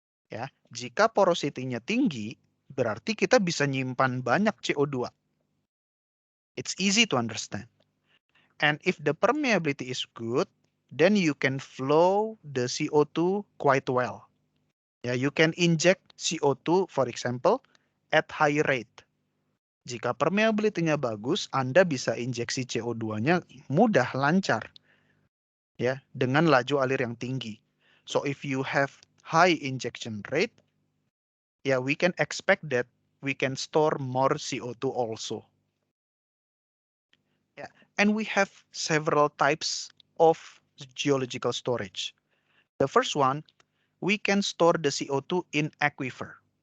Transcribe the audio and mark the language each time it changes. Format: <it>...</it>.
<id>Ya, jika porosity-nya tinggi, berarti kita bisa nyimpan banyak CO2.</id> <en>It's easy to understand. And if the permeability is good, then you can flow the CO2 quite well. Ya, you can inject CO2, for example, at high rate.</en> <id>Jika permeability-nya bagus, Anda bisa injeksi CO2-nya mudah, lancar, ya, dengan laju alir yang tinggi.</id> <en>So if you have high injection rate, ya, we can expect that we can store more CO2 also. Yeah, and we have several types of geological storage. The first one, we can store the CO2 in aquifer.</en>